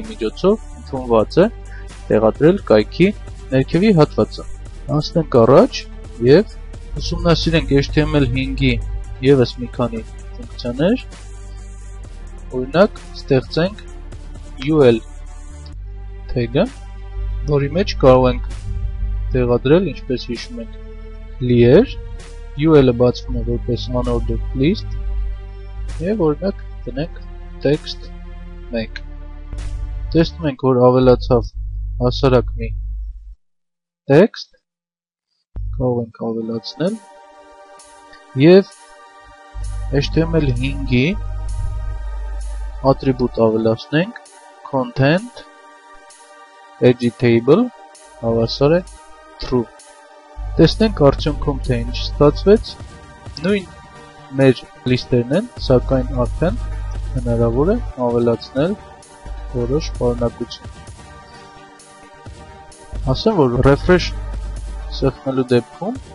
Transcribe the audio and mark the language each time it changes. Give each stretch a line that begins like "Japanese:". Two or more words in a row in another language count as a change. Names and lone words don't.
Armenian: միջոցով ընդունված է տեղադրել կայքի ներքևի հատվածը։ Անցնենք առաջ եւ ուսումնասիրենք HTML5-ի եւս մի քանի ֆունկցիաներ։ Օրինակ, ստեղծենք
English: UL tag-
Armenian: ը, որի մեջ կարող ենք տեղադրել, ինչպես հիշում ենք, clear, UL-ը բացվում է որպես
English: unordered list
Armenian: եւ օրինակ դնենք text make։ Տեսնում ենք, որ ավելացավ հասարակ մի text կարող ենք ավելացնել եւ HTML5-ի ատրիբուտ ավելացնենք
English: content editable
Armenian: հավասար է true։ Տեսնենք արդյունքում թե ինչ ստացվեց։ Նույն մեր լիստերն են, սակայն արդեն հնարավոր է ավելացնել որոշ պարունակություն։ Ասեմ, որ refresh սեղմելու դեպքում